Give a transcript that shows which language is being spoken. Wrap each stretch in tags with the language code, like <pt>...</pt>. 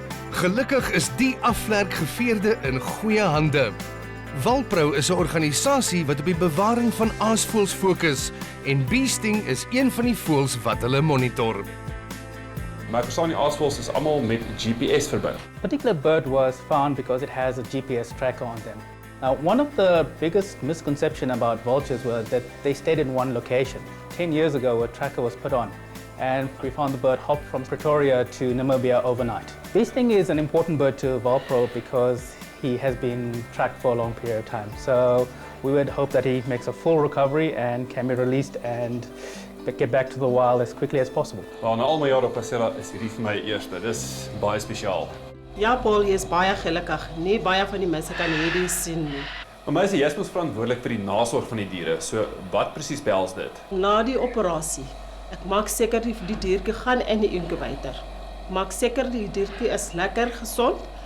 <af>Gelukkig is die afvlerkgeveerde in goeie hande. Walpro is 'n organisasie wat op die bewaring van aasvoëls fokus en Beesting is een van die voëls wat hulle monitor. Maar ek verstaan die aasvoëls is almal met GPS verbind.</af> <en>A particular bird was found because it has a GPS tracker on them. Now, one of the biggest misconceptions about vultures was that they stayed in one location. 10 years ago, a tracker was put on, and we found the bird hopped from Pretoria to Namibia overnight. Beesting is an important bird to Valpro because he has been tracked for a long period of time. So we would hope that he makes a full recovery and can be released and get back to the wild as quickly as possible.</en> <af>Wel, na al my jare op Pasela is hierdie vir my eerste. Dis baie spesiaal. Ja, Paul, jy is baie gelukkig. Nie baie van die mense kan hierdie sien nie. Maar my is jy is mos verantwoordelik vir die nasorg van die diere. So wat presies behels dit? Na die operasie, ek maak seker die diertjie gaan in die inkubator. Maak seker die diertjie is lekker gesond.</af>